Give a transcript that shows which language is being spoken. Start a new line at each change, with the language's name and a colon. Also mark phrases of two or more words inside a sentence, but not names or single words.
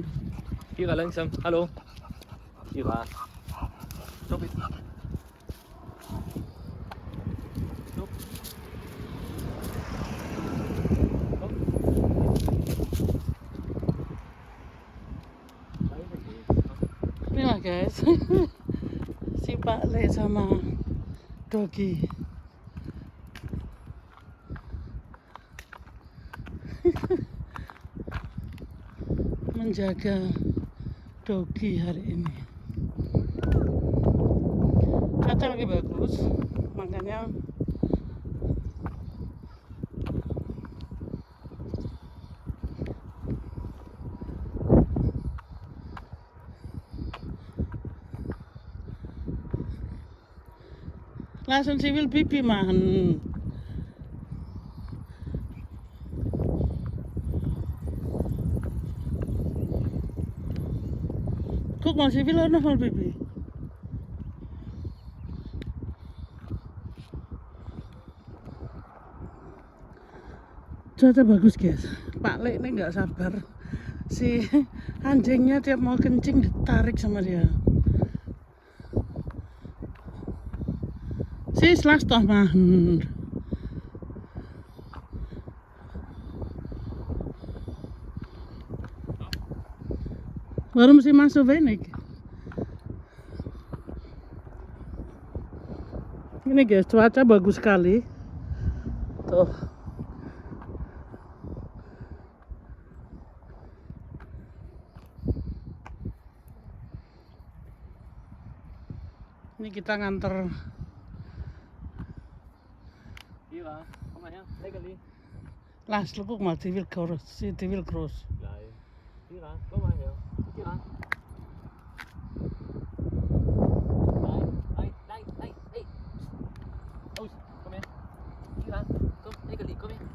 German: Kira, langsam. Hallo. Kira. Stopp jetzt. Stopp. Stopp. Weiter geht's. Ja,
Indonesian: guys. Si Pak sama Dogi. Menjaga Dogi hari ini. Cuaca lagi bagus, makanya langsung
German: sie will Pipi machen. Guck mal, sie will auch noch mal Pipi.
Indonesian: Cuaca bagus guys. Pak Le ini nggak sabar. Si anjingnya tiap mau kencing ditarik sama dia.
German: Sie ist lass doch machen. Warum sie macht so wenig?
Indonesian: Ini guys, cuaca bagus sekali. Tuh. Ini kita nganter.
German: Kira, komm mal her. Leckerli. Lass, guck mal, die will groß. Die will groß. Gleich. Kira, komm mal her. Kira. Nein, nein, nein, nein, hey. Aus, komm her. Kira, komm, Leckerli, komm her.